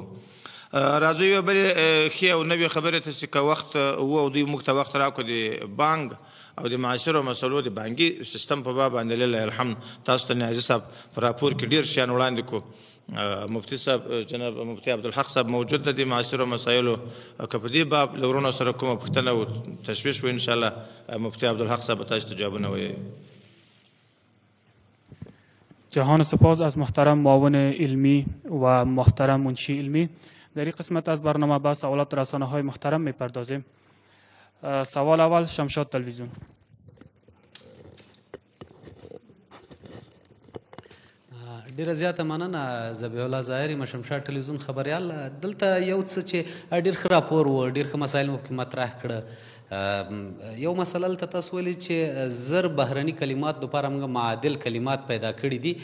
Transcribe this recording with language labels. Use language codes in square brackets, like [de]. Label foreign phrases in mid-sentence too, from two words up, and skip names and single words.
[ps] راځو یوه بلې ښې او نوې خبرې ته چې که وخت و او دوی موږ ته وخت راکړو د بانک او د معاشرو مسلو د بانکي سیستم په باب باندې [ar] لله الحمد [ps] تاسو ته نیازي صاحب په راپور کې ډېر شیان وړاندې کړو. مفتي صاحب جناب مفتي عبدالحق صاحب موجود ده د معاصرو مسایلو که په دې باب له ورونو سره کومه پوښتنه او تشویش و انشاءالله مفتي عبدالحق صاحب تاسو ته جوابونه وایي. [fa] جهان سپاس از محترم معاون علمی و محترم منشی علمی. در این قسمت از برنامه با سوالات رسانه های محترم میپردازیم. سوال اول شمشاد تلویزیون. [ps] ډیره زیاته مننه ذبیح الله ظاهري مشمشاد ټلویزیون خبریال. دلته یو څه چې ډیر ښه راپور و ډیر ښه مسایل مو پکې مطرح کړه. یو مسله دلته تاسو ویلي چې زر بهرني کلمات دپاره موږ معادل کلمات پیدا کړي دي.